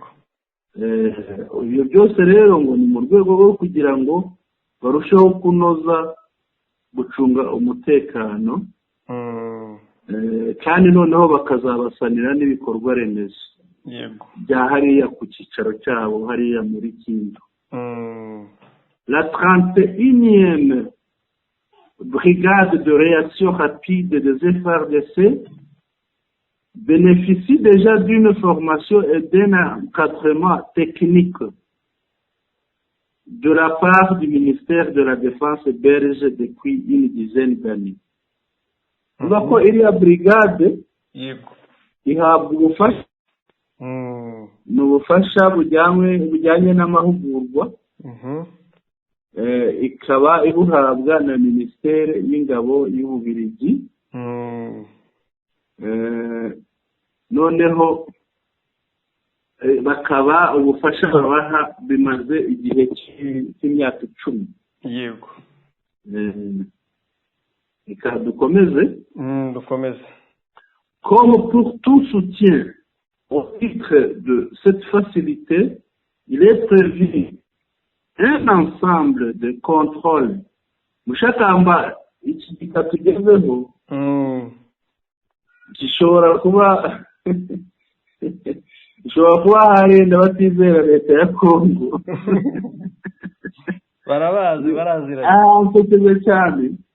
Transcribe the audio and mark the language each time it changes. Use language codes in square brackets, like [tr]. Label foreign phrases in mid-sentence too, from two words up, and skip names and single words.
[rw] Ibyo byose rero ngo ni mu rwego rwo kugira ngo barusheho kunoza gucunga umutekano, kandi noneho bakazabasanira n'ibikorwa remezo bya hariya ku cyicaro cyabo hariya muri Kindu. [fr] La 31e brigade de réaction rapide des FARDC bénéficie déjà d'une formation et d'un encadrement technique de la part du ministère de la Défense belge depuis une dizaine d'années. [rw] Ko iriya brigade ihabwa ubufasha, ni ubufasha bujyanye n'amahugurwa, ikaba ibuhabwa na minisiteri y'ingabo y'Ububiligi. Noneho bakaba ubufasha babaha bimaze igihe cy'imyaka 10. Reka dukomeze. [fr] Comme pour tout soutien au titre de cette facilité, il est prévu un ensemble de contrôles. [rw] Mushakamba iki gikatugezeho gishobora kuba harenda batizera leta ya Kongo. Barabazi cyane.